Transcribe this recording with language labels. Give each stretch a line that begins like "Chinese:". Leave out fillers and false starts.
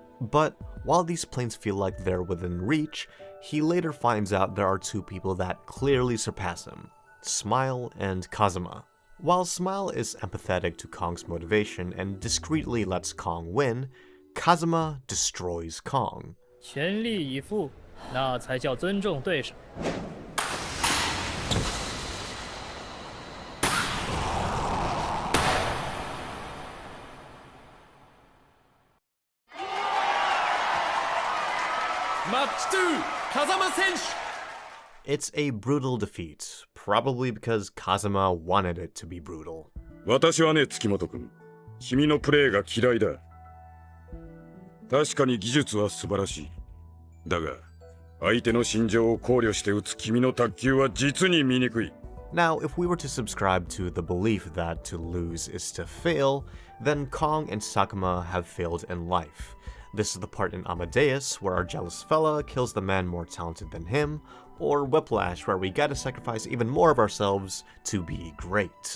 English: But while these planes feel like they're within reach, he later finds out there are two people that clearly surpass him, Smile and Kazuma. While Smile is empathetic to Kong's motivation and discreetly lets Kong win, Kazuma destroys Kong.
Chinese: 全力以赴，那才叫尊重对手。
English: Match 2, Kazama 選手。 It's a brutal defeat, probably because Kazuma wanted it to be brutal.
Japanese: 私はね、月本君、君のプレーが嫌いだ。確かに技術は素晴らしい。だが、相手の心情を考慮して打つ君の卓球は実に醜い。
English: Now, if we were to subscribe to the belief that to lose is to fail, then Kong and Sakuma have failed in life. This is the part in Amadeus where our jealous fella kills the man more talented than him, or Whiplash where we gotta sacrifice even more of ourselves to be great.